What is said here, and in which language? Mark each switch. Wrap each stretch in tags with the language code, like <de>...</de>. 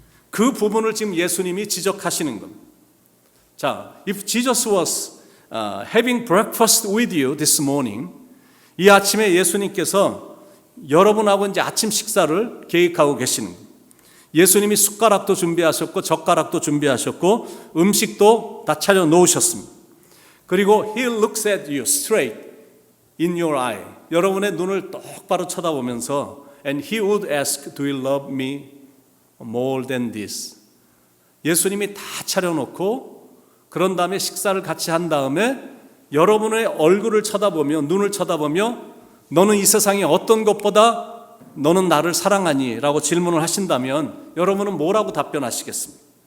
<ko>그 부분을 지금 예수님이 지적하시는 겁니다. 자,</ko> <en>if Jesus was having breakfast with you this morning,</en> <ko>이 아침에 예수님께서 여러분하고 이제 아침 식사를 계획하고 계시는 겁니다. 예수님이 숟가락도 준비하셨고 젓가락도 준비하셨고 음식도 다 차려 놓으셨습니다.</ko> <en>그리고 He looks at you straight in your eye.</en> <ko>여러분의 눈을 똑바로 쳐다보면서</ko> <en>And He would ask, Do you love me more than this?</en> <ko>예수님이 다 차려놓고 그런 다음에 식사를 같이 한 다음에 여러분의 얼굴을 쳐다보며 눈을 쳐다보며 너는 이 세상에 어떤 것보다 너는 나를 사랑하니? 라고 질문을 하신다면 여러분은 뭐라고 답변하시겠습니까?</ko>